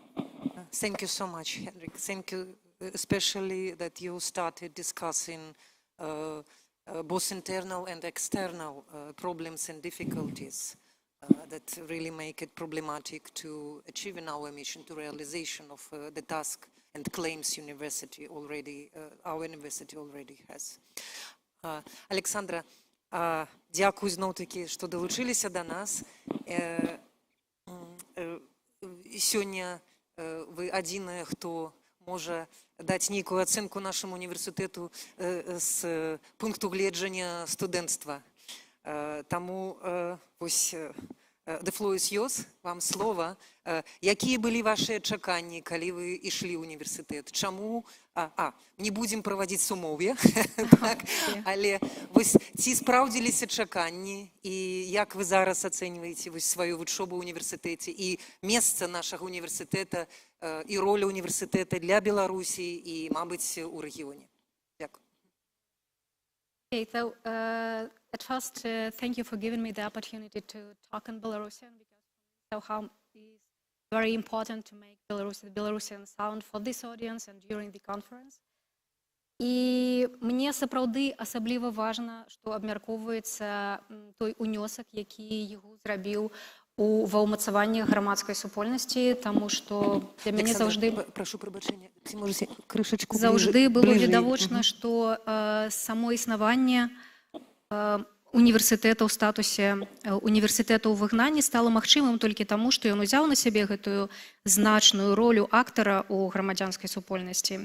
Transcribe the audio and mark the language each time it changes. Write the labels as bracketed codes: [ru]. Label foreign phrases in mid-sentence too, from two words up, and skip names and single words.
[en] Thank you so much, Henrik. Thank you, especially that you started discussing both internal and external problems and difficulties that really make it problematic to achieving our mission, to realization of the task and claims our university already has. [uk] Александра, дякую знову-таки, што долучилися до нас. [be] Сёння вы адзіныя, хто можа даць нейкую ацэнку нашаму універсітэту з пункту гледжання студэнцтва. Таму вось [en] the floor is yours, [be] вам слова. Якія былі вашыя чаканні, калі вы ішлі ў універсітэт? Чаму? Не будзем правадзіць сумоўе, але вось ці спраўдзіліся чаканні, і як вы зараз ацэньваеце сваю вучобу ў універсітэце і месца нашага універсітэта і роля універсітэта для Беларусі і, мабыць, у рэгіёне? Дякую. [en] Okay, so at first, thank you for giving me the opportunity to talk in Belarusian, because somehow it's very important to make Belarusian sound for this audience and during the conference. [be] І мне сапраўды асабліва важна, што абмяркоўваецца той унёсак, які EHU зрабіў ва ўмацаванні грамадскай супольнасці, таму што для мяне заўжды было відавочна, што само існаванне універсітэта ў статусе універсітэта ў выгнанні стала магчымым толькі таму, што ён узяў на сябе гэтую значную ролю актара ў грамадзянскай супольнасці.